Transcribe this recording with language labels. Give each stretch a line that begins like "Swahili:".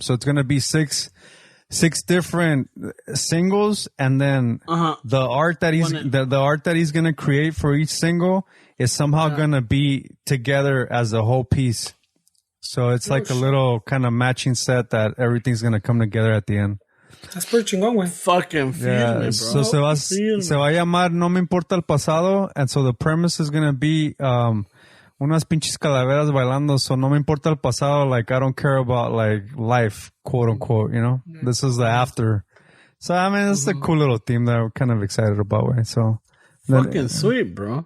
English: So it's going to be six different singles. And then the art that he's going to create for each single is somehow going to be together as a whole piece. So it's like a little kind of matching set that everything's going to come together at the end. That's pretty
Spanish: chingón, güey.
English: Fucking feel me, bro.
Spanish: So se va a llamar No Me Importa El Pasado.
English: And so the premise is going to be,
Spanish: unas pinches calaveras bailando,
English: so
Spanish: no me importa el pasado,
English: like I don't care about like life, quote unquote, This is the after. So I mean, it's a cool little theme that I'm kind of excited about, right? So fucking sweet, bro.